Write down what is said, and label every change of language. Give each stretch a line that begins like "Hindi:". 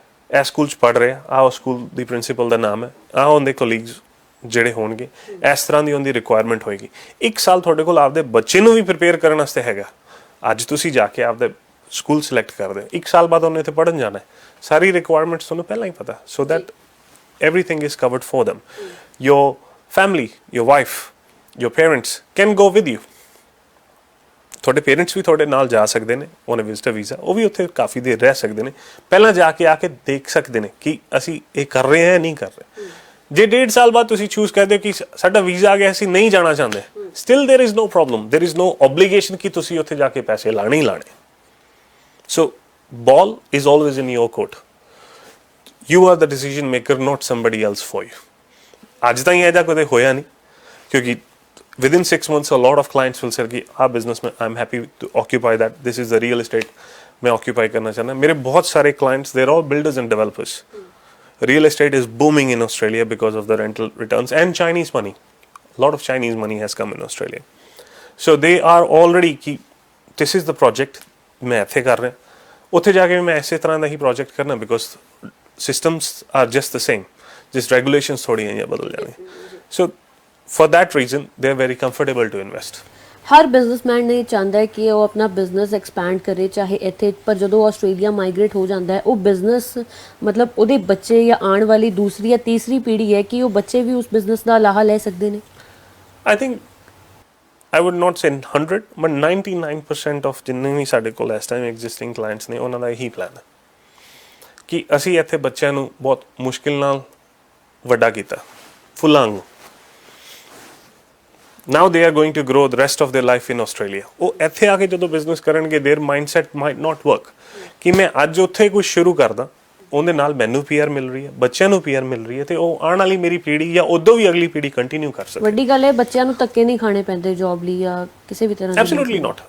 Punjabi: ਇਹ ਸਕੂਲ 'ਚ ਪੜ੍ਹ ਰਹੇ ਆ, ਆਹ ਉਸ ਸਕੂਲ ਦੀ ਪ੍ਰਿੰਸੀਪਲ ਦਾ ਨਾਮ ਹੈ, ਆਹ ਉਹਦੇ ਕੋਲੀਗਸ ਜਿਹੜੇ ਹੋਣਗੇ, ਇਸ ਤਰ੍ਹਾਂ ਦੀ ਉਹਦੀ ਰਿਕੁਆਇਰਮੈਂਟ ਹੋਏਗੀ। 1 ਸਾਲ ਤੁਹਾਡੇ ਕੋਲ ਆਪਦੇ ਬੱਚੇ ਨੂੰ ਵੀ ਪ੍ਰਿਪੇਅਰ ਕਰਨ ਵਾਸਤੇ ਹੈਗਾ। ਅੱਜ ਤੁਸੀਂ ਜਾ ਕੇ ਆਪਦੇ ਸਕੂਲ ਸਿਲੈਕਟ ਕਰਦੇ ਹੋ, 1 ਸਾਲ ਬਾਅਦ ਉਹਨੇ ਇੱਥੇ ਪੜ੍ਹਨ ਜਾਣਾ ਹੈ, ਸਾਰੀ ਰਿਕੁਆਇਰਮੈਂਟਸ ਤੁਹਾਨੂੰ ਪਹਿਲਾਂ ਹੀ ਪਤਾ,
English: So that everything is covered for them. Your family, your wife, your parents can go with you.
Punjabi: ਤੁਹਾਡੇ ਪੇਰੈਂਟਸ ਵੀ ਤੁਹਾਡੇ ਨਾਲ ਜਾ ਸਕਦੇ ਨੇ ਔਨ ਵਿਜ਼ਟਰ ਵੀਜ਼ਾ, ਉਹ ਵੀ ਉੱਥੇ ਕਾਫੀ ਦੇਰ ਰਹਿ ਸਕਦੇ ਨੇ, ਪਹਿਲਾਂ ਜਾ ਕੇ ਆ ਕੇ ਦੇਖ ਸਕਦੇ ਨੇ ਕਿ ਅਸੀਂ ਇਹ ਕਰ ਰਹੇ ਹਾਂ ਨਹੀਂ ਕਰ ਰਹੇ। ਜੇ 1.5 ਸਾਲ ਬਾਅਦ ਤੁਸੀਂ ਚੂਜ਼ ਕਰਦੇ ਹੋ ਕਿ ਸਾਡਾ ਵੀਜ਼ਾ ਆ ਗਿਆ, ਅਸੀਂ ਨਹੀਂ ਜਾਣਾ ਚਾਹੁੰਦੇ,
English: still there is no problem, there is no obligation
Punjabi: ਕਿ ਤੁਸੀਂ ਉੱਥੇ ਜਾ ਕੇ ਪੈਸੇ ਲਾਣੇ ਹੀ ਲਾਣੇ।
English: So ball is always in your court. You are the decision maker, not somebody else for you.
Punjabi: ਅੱਜ ਤਾਈਂ ਇਹਦਾ ਕਦੇ ਹੋਇਆ ਨਹੀਂ, ਕਿਉਂਕਿ
English: within 6 months a lot of clients will say कि our business में I'm happy to occupy that, this is the real estate
Hindi: मैं occupy करना चाहना।
English: मेरे बहुत सारे clients, they're all builders and developers. Real estate is booming in Australia because of the rental returns and Chinese money. A lot of Chinese money has come in Australia. So they are already कि this is the project
Punjabi: मैं ਇੱਥੇ ਕਰ ਰਿਹਾ, ਉੱਥੇ ਜਾ ਕੇ ਮੈਂ ਇਸੇ ਤਰ੍ਹਾਂ ਦਾ ਹੀ project ਕਰਨਾ,
English: because systems are just the same, just regulations
Hindi: थोड़ी हैं या बदल जाने।
English: So for that reason they are very comfortable to invest.
Punjabi: Har businessman ਨੇ ਚਾਹੁੰਦਾ ਹੈ ਕਿ ਉਹ ਆਪਣਾ ਬਿਜ਼ਨਸ ਐਕਸਪੈਂਡ ਕਰੇ ਚਾਹੇ ਇੱਥੇ, ਪਰ ਜਦੋਂ ਆਸਟ੍ਰੇਲੀਆ ਮਾਈਗ੍ਰੇਟ ਹੋ ਜਾਂਦਾ ਹੈ ਉਹ ਬਿਜ਼ਨਸ ਮਤਲਬ ਉਹਦੇ ਬੱਚੇ ਜਾਂ ਆਉਣ ਵਾਲੀ ਦੂਸਰੀ ਜਾਂ ਤੀਸਰੀ ਪੀੜ੍ਹੀ ਹੈ ਕਿ ਉਹ ਬੱਚੇ ਵੀ ਉਸ ਬਿਜ਼ਨਸ ਦਾ ਲਾਹਾ ਲੈ ਸਕਦੇ ਨੇ।
English: I think I would not say 100 but 99% of
Punjabi: ਜਿੰਨੇ ਵੀ ਸਾਡੇ ਕੋਲ ਇਸ ਟਾਈਮ ਐਗਜ਼ਿਸਟਿੰਗ ਕਲਾਇੰਟਸ ਨੇ ਉਹਨਾਂ ਦਾ ਇਹੀ ਪਲਾਨ ਹੈ ਕਿ ਅਸੀਂ ਇੱਥੇ ਬੱਚਿਆਂ ਨੂੰ ਬਹੁਤ ਮੁਸ਼ਕਿਲ ਨਾਲ ਵੱਡਾ ਕੀਤਾ, ਫੁੱਲਾਂ ਨੂੰ।
English: Now they are going to grow the rest of their life in Australia.
Punjabi: ਉਹ ਇੱਥੇ ਆ ਕੇ ਜਦੋਂ ਬਿਜ਼ਨਸ ਕਰਨਗੇ,
English: their mindset might not work
Punjabi: ਕਿ ਮੈਂ ਅੱਜ ਉੱਥੇ ਕੁਝ ਸ਼ੁਰੂ ਕਰਦਾ, ਉਹਦੇ ਨਾਲ ਮੈਨੂੰ ਪੀਆਰ ਮਿਲ ਰਹੀ ਹੈ, ਬੱਚਿਆਂ ਨੂੰ ਪੀਆਰ ਮਿਲ ਰਹੀ ਹੈ, ਤੇ ਉਹ ਆਉਣ ਵਾਲੀ ਮੇਰੀ ਪੀੜ੍ਹੀ ਜਾਂ ਉਦੋਂ ਵੀ ਅਗਲੀ ਪੀੜ੍ਹੀ ਕੰਟੀਨਿਊ ਕਰ ਸਕਦੀ। ਵੱਡੀ ਗੱਲ ਹੈ ਬੱਚਿਆਂ ਨੂੰ ਧੱਕੇ ਨਹੀਂ ਖਾਣੇ ਪੈਂਦੇ ਜੌਬ ਲਈ ਜਾਂ ਕਿਸੇ ਵੀ ਤਰ੍ਹਾਂ ਦੀ।
English: Absolutely not.